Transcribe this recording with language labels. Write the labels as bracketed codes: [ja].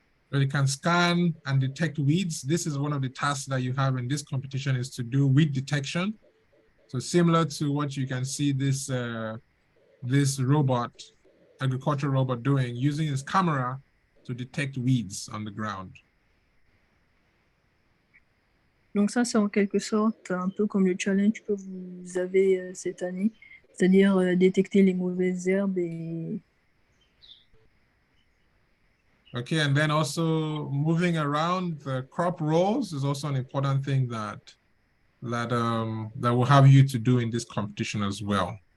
[en] Where you can scan and detect weeds. This is one of the tasks that you have in this competition, is to do weed detection. So similar to what you can see this robot, agricultural robot doing, using his camera to detect weeds on the ground. [fr] Donc ça, c'est en quelque sorte un peu comme le challenge que vous avez cette année, c'est-à-dire détecter les mauvaises herbes et... [en] Okay, and then also moving around the crop rows is also an important thing that will have you to do in this competition as well.